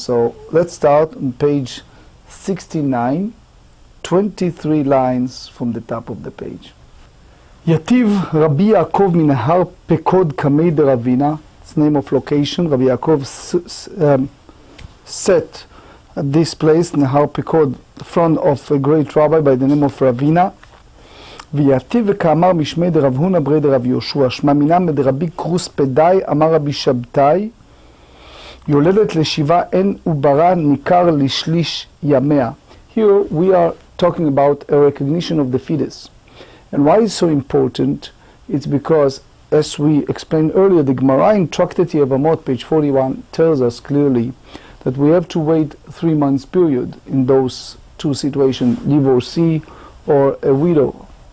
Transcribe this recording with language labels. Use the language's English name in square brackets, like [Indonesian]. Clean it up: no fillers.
[English] So let's start on page 69, 23 lines from the top of the page. [Aramaic] Yativ Rabbi Yaakov min har Pekod kamei de Ravina. [English] It's name of location. Rabbi Yaakov set at this place, Nehar Pekod, front of a great rabbi by the name of Ravina. [Aramaic] ויתיב וכאמר משמי דרב הונא ברי דרב יהושע, שמע מינם דרבי קרוספדאי, אמר רבי שבתאי, יולדת לשבעה אין עוברה ניכר לשליש ימיה. [English] Here we are talking about a recognition of the fetus. And why it's so important? It's because, as we explained earlier, the Gemara in Tractate Yevamot, page 41, tells us clearly that we have to wait 3 months period in those two situations, divorcee or a widow.